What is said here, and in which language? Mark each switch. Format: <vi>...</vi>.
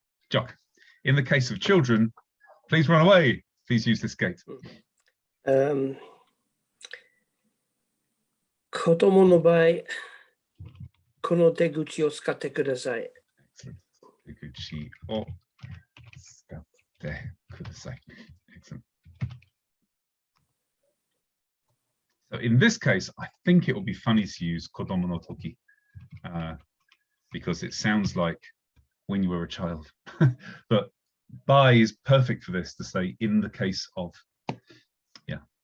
<en>Jock, in the case of children, please run away. Please use this gate.</en> <ja>子供の場合、この出口を使ってください。出口を使ってください.</ja> <en>Excellent. So in this case, I think it will be funny to use kodomo no toki because it sounds like when you were a child. But by is perfect for this to say in the case of. Yeah.</en>